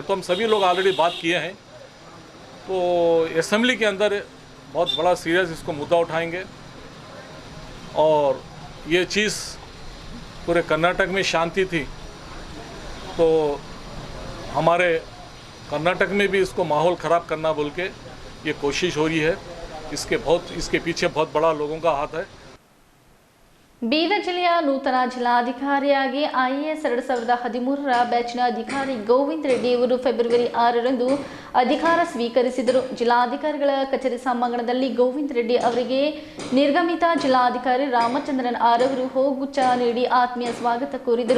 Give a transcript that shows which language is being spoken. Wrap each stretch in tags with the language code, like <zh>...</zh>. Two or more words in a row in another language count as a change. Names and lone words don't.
<hi>तो हम सभी लोग ऑलरेडी बात किए हैं. तो असेंबली के अंदर बहुत बड़ा सीरियस इसको मुद्दा उठाएंगे, और ये चीज़ पूरे कर्नाटक में शांति थी, तो हमारे कर्नाटक में भी इसको माहौल ख़राब करना बोल के ये कोशिश हो रही है. इसके पीछे बहुत बड़ा लोगों का हाथ है.</hi> <kn>ಬೀದರ್ ಜಿಲ್ಲೆಯ ನೂತನ ಜಿಲ್ಲಾಧಿಕಾರಿಯಾಗಿ IAS 2013ರ ಬ್ಯಾಚ್ನ ಅಧಿಕಾರಿ ಗೋವಿಂದ್ ರೆಡ್ಡಿ ಅವರು ಫೆಬ್ರವರಿ 6ರಂದು ಅಧಿಕಾರ ಸ್ವೀಕರಿಸಿದರು. ಜಿಲ್ಲಾಧಿಕಾರಿಗಳ ಕಚೇರಿ ಸಭಾಂಗಣದಲ್ಲಿ ಗೋವಿಂದ್ ರೆಡ್ಡಿ ಅವರಿಗೆ ನಿರ್ಗಮಿತ ಜಿಲ್ಲಾಧಿಕಾರಿ ರಾಮಚಂದ್ರನ್ ಆರ್ ಅವರು ಹೂಗುಚ್ಛ ನೀಡಿ ಆತ್ಮೀಯ ಸ್ವಾಗತ ಕೋರಿದರು.</kn>